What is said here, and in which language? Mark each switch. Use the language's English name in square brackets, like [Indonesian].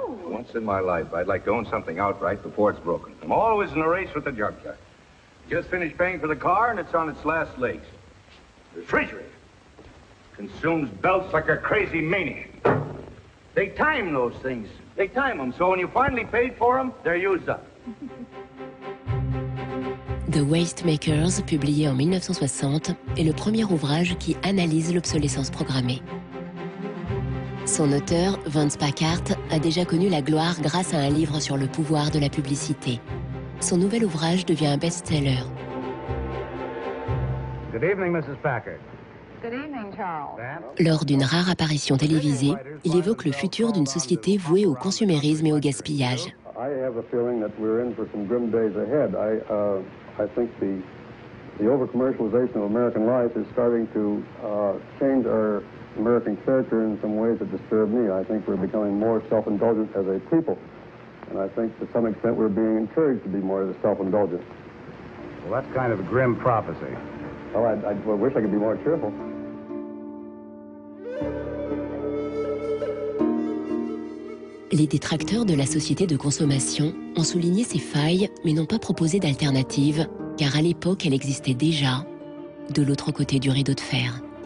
[English] Once in my life, I'd like to own something outright before it's broken. I'm always in a race with the junkyard. Just finished paying for the car and it's on its last legs. The refrigerator consumes belts like a crazy maniac. They time those things. They time them, so when you finally paid for them, they're used up. [French] The Waste Makers, publié en 1960, est le premier ouvrage qui analyse l'obsolescence programmée. Son auteur, Vance Packard, a déjà connu la gloire grâce à un livre sur le pouvoir de la publicité. Son nouvel ouvrage devient un best-seller. [English] Good evening, Mrs. Packard. Good evening, Charles. [French] Lors d'une rare apparition télévisée, il évoque le futur d'une société vouée au consumérisme et au gaspillage. [English] I have a feeling that we're in for some grim days ahead. I think the over-commercialization of American life is starting to change our American character in some ways that disturb me. I think we're becoming more self-indulgent as a people. And I think to some extent we're being encouraged to be more self-indulgent. Well, that's kind of a grim prophecy. Well, I wish I could be more cheerful. [French] Les détracteurs de la société de consommation ont souligné ces failles, mais n'ont pas proposé d'alternative, car à l'époque, elle existait déjà, de l'autre côté du rideau de fer.